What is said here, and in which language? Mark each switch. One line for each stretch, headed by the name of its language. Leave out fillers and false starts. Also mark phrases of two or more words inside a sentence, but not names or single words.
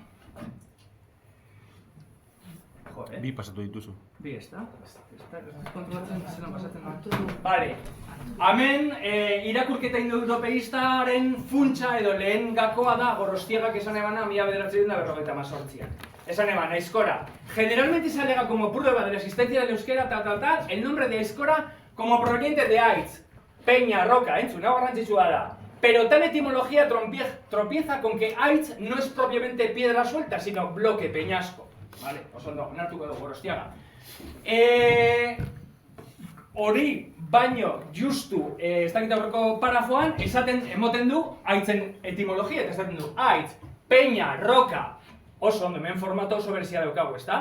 Basque: Bi pasatu dituzu. Bi, ez da? Kontrolatzen zelan pasatzen da. Bale. Hemen, irakurketa indoeuropeistaren funtsa edo lehen gakoa da Gorostiagak esan ebana 1958an. Esan eban, aizkora.
Spanish: Generalmente se alega como prueba de la existencia del euskera, el nombre de aizkora como proveniente de aitz, peña, roca,
Basque: entzun, hau garrantzitsua da.
Spanish: Pero tal etimología tropieza con que aitz no es propiamente piedra suelta, sino bloque, peñasco.
Basque: Vale, osondo, onartuko dugu Gorostiaga. Hori, baino, justu, ez dakit aurreko parafoan, emoten du aitzen etimologia, eta esaten du aitz,
Spanish: peña, roca,
Basque: oso ondo, hemen formato oso berezia daukagu, ezta?